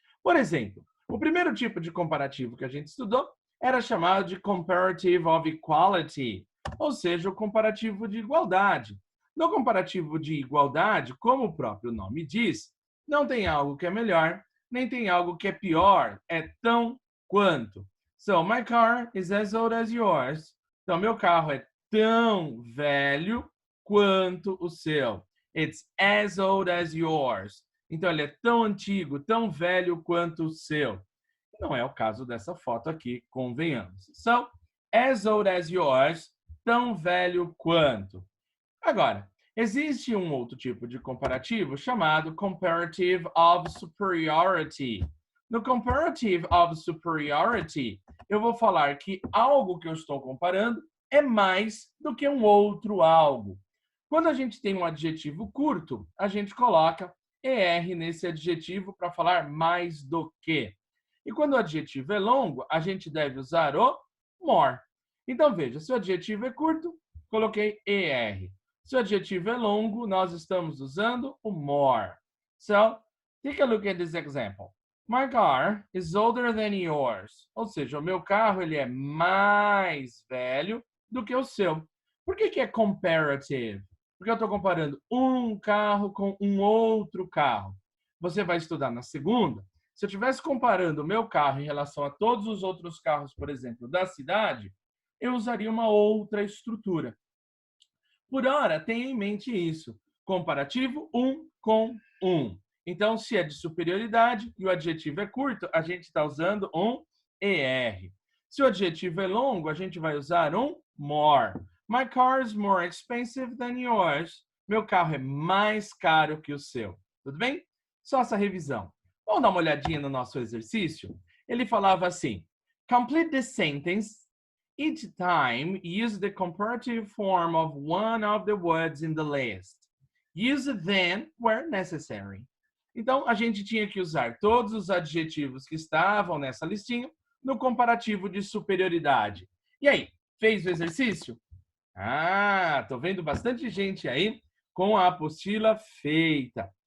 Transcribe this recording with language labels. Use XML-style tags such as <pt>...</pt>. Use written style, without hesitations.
<pt>Por exemplo, o primeiro tipo de comparativo que a gente estudou era chamado de</pt> <en>comparative of equality,</en> <pt>ou seja, o comparativo de igualdade. No comparativo de igualdade, como o próprio nome diz, não tem algo que é melhor, nem tem algo que é pior, é tão quanto.</pt> <en>So, my car is as old as yours.</en> <pt>Então, meu carro é tão velho quanto o seu.</pt> <en>It's as old as yours.</en> <pt>Então, ele é tão antigo, tão velho quanto o seu. Não é o caso dessa foto aqui, convenhamos.</pt> <en>So, as old as yours,</en> <pt>tão velho quanto. Agora, existe um outro tipo de comparativo chamado</pt> <en>comparative of superiority.</en> <pt>No</pt> <en>comparative of superiority,</en> <pt>eu vou falar que algo que eu estou comparando é mais do que um outro algo. Quando a gente tem um adjetivo curto, a gente coloca ER nesse adjetivo para falar mais do que. E quando o adjetivo é longo, a gente deve usar o more. Então, veja, se o adjetivo é curto, coloquei ER. Se o adjetivo é longo, nós estamos usando o more.</pt> <en>So, take a look at this example. My car is older than yours.</en> <pt>Ou seja, o meu carro ele é mais velho do que o seu. Por que é comparative? Porque eu estou comparando um carro com um outro carro. Você vai estudar na segunda. Se eu estivesse comparando o meu carro em relação a todos os outros carros, por exemplo, da cidade, eu usaria uma outra estrutura. Por hora, tenha em mente isso. Comparativo, um com um. Então, se é de superioridade e o adjetivo é curto, a gente está usando um ER. Se o adjetivo é longo, a gente vai usar um more.</pt> <en>My car is more expensive than yours.</en> <pt>Meu carro é mais caro que o seu. Tudo bem? Só essa revisão. Vamos dar uma olhadinha no nosso exercício? Ele falava assim:</pt> <en>complete the sentence. Each time, use the comparative form of one of the words in the list. Use then where necessary.</en> <pt>Então, a gente tinha que usar todos os adjetivos que estavam nessa listinha no comparativo de superioridade. E aí, fez o exercício? Ah, tô vendo bastante gente aí com a apostila feita.</pt>